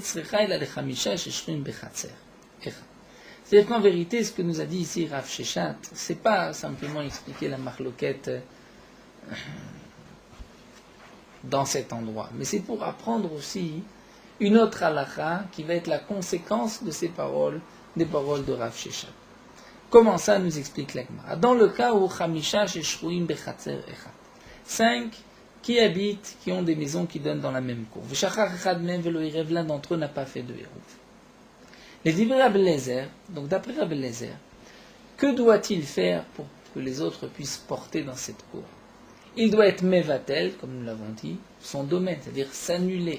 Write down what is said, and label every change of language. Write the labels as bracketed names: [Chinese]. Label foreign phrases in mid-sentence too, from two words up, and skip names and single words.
[French] C'est-à-dire qu'en vérité, ce que nous a dit ici Rav Sheshat, c'est pas simplement expliquer la marloquette dans cet endroit, mais c'est pour apprendre aussi une autre halakha qui va être la conséquence de ces paroles, des paroles de Rav Sheshat. Comment ça nous explique la Gemara? Dans le cas où [Hebrew] חמישה ששרויים בחצר אחד, [French] 5 qui habitent, qui ont des maisons qui donnent dans la même cour. L'un d'entre eux n'a pas fait de hérouv. Les divers Rabbi Eliezer, donc d'après Rabbi Eliezer, que doit-il faire pour que les autres puissent porter dans cette cour? Il doit être mevatel, comme nous l'avons dit, son domaine, c'est-à-dire s'annuler.